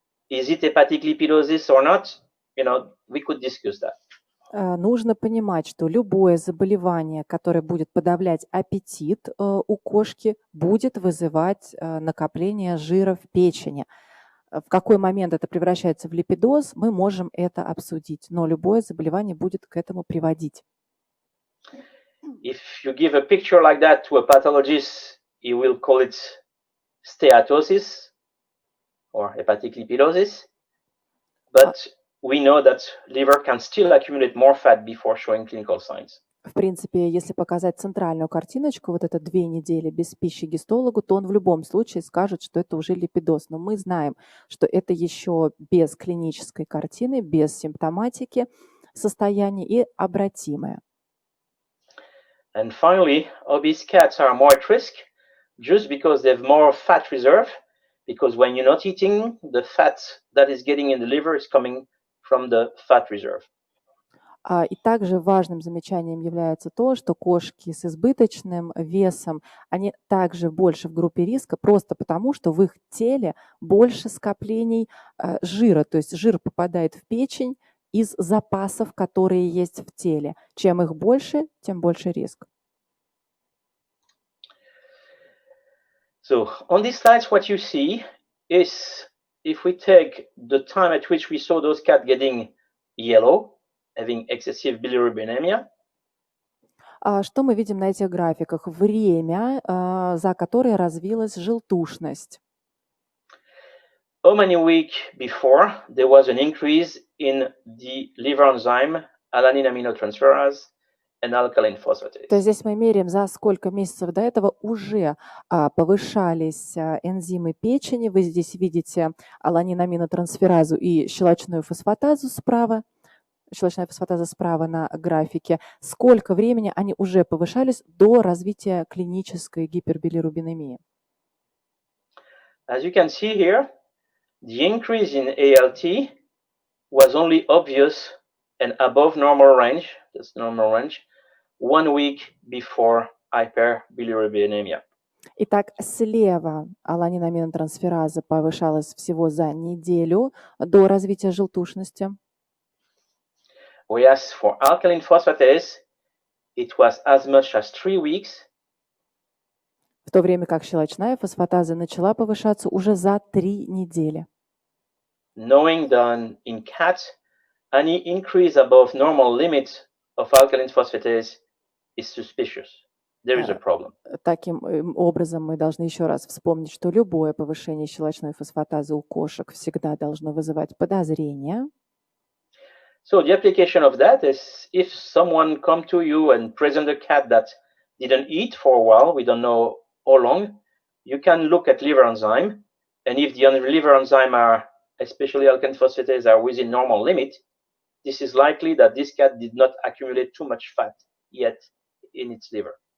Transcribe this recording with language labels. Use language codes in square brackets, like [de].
[en] Is it hepatic lipidosis or not? We could discuss that. [ru] Нужно понимать, что любое заболевание, которое будет подавлять аппетит у кошки, будет вызывать накопление жира в печени. В какой момент это превращается в липидоз, мы можем это обсудить, но любое заболевание будет к этому приводить. [en] If you give a picture like that to a pathologist, he will call it steatosis or hepatic lipidosis. But we know that liver can still accumulate more fat before showing clinical signs. [ru] В принципе, если показать центральную картиночку, вот это 2 недели без пищи гистологу, то он в любом случае скажет, что это уже липидоз. Но мы знаем, что это еще без клинической картины, без симптоматики состояние и обратимое. [en] And finally, obese cats are more at risk just because they have more fat reserve, because when you're not eating, the fat that is getting in the liver is coming from the fat reserve. [ru] И также важным замечанием является то, что кошки с избыточным весом, они также больше в группе риска, просто потому, что в их теле больше скоплений жира, то есть жир попадает в печень из запасов, которые есть в теле. Чем их больше, тем больше риск. [en] So on these slides, what you see is if we take the time at which we saw those cats getting yellow, having excessive bilirubinemia. [ru] Что мы видим на этих графиках? Время, за которое развилась желтушность. [en] How many weeks before there was an increase in the liver enzyme alanine aminotransferase and alkaline phosphatase? [ru] То есть здесь мы меряем, за сколько месяцев до этого уже повышались энзимы печени. Вы здесь видите аланин-аминотрансферазу и щелочную фосфатазу справа. Щелочная фосфатаза справа на графике. Сколько времени они уже повышались до развития клинической гипербилирубинемии? [en] As you can see here, the increase in ALT was only obvious and above normal range, that's normal range, 1 week before hyperbilirubinemia. [ru] Итак, слева аланин-аминотрансфераза повышалась всего за неделю до развития желтушности. [en] Whereas for alkaline phosphatase, it was as much as 3 weeks. [ru] В то время как щелочная фосфатаза начала повышаться уже за 3 недели. [en] Knowing that in cats, any increase above normal limit of alkaline phosphatase is suspicious. There is a problem. [ru] Таким образом, мы должны еще раз вспомнить, что любое повышение щелочной фосфатазы у кошек всегда должно вызывать подозрение. [en] So the application of that is if someone come to you and present a cat that didn't eat for a while, we don't know how long, you can look at liver enzyme, and if the liver enzyme are, especially alkaline phosphatase, are within normal limit, this is likely that this cat did not accumulate too much fat yet in its liver.